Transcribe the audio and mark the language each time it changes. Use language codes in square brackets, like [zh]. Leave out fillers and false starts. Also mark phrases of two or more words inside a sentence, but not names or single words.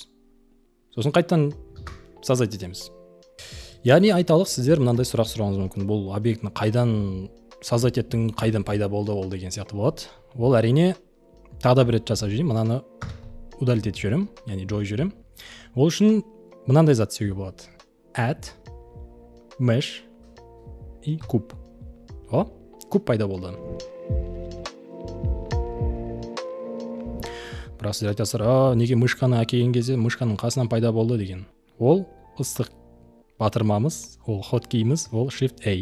[kk] Сосын қайтадан создать етеміз. Яғни айталық, сіздер мынандай сұрақ сұрауыңыз мүмкін. Бұл объектіні қайдан создать еттің, қайдан пайда болды ол деген сияқты болады. Ол әрине тағы да бір рет жасап жүрейін, мынаны удалить етіп жіберем, яғни жойып жіберем. Ол үшін мынандай зат істеуге болады. [en] Add, mesh [ru] и куб. [kk] Куб пайда болды. Бірақ сіздер айтасыздар, неге мышканы әкелген кезде мышканың қасынан пайда болды деген. Ол ыстық батырмамыз, ол хоткейіміз, ол Shift A.